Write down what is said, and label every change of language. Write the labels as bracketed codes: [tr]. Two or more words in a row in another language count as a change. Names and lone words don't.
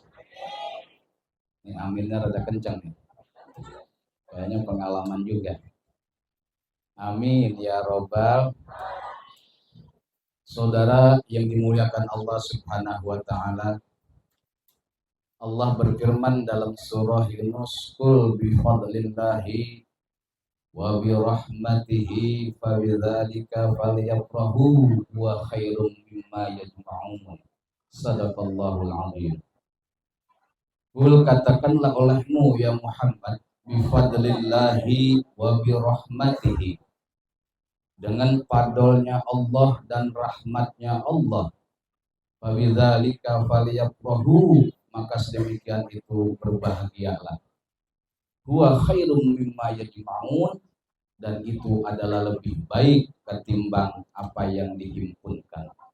[id] Ini aminnya rada kencang nih. Kayaknya pengalaman juga. [ar] آمين يا رب. [id] Saudara yang dimuliakan Allah [ar] سبحانه و تعالى. [id] Allah berfirman dalam surah Yunus, [ar] "قل بفضل الله وبرحمته فبذلك فليفرحوا وخير مما يجمعون." صدق الله العظيم. قل, [id] katakanlah olehmu ya Muhammad, [ar] بفضل الله وبرحمته, [id] dengan fadlnya Allah dan rahmatnya Allah. [ar] فبذلك فليفرحوا, [id] maka sedemikian itu berbahagialah. [ar] هو خير مما يجمعون, [id] dan itu adalah lebih baik ketimbang apa yang dihimpunkan.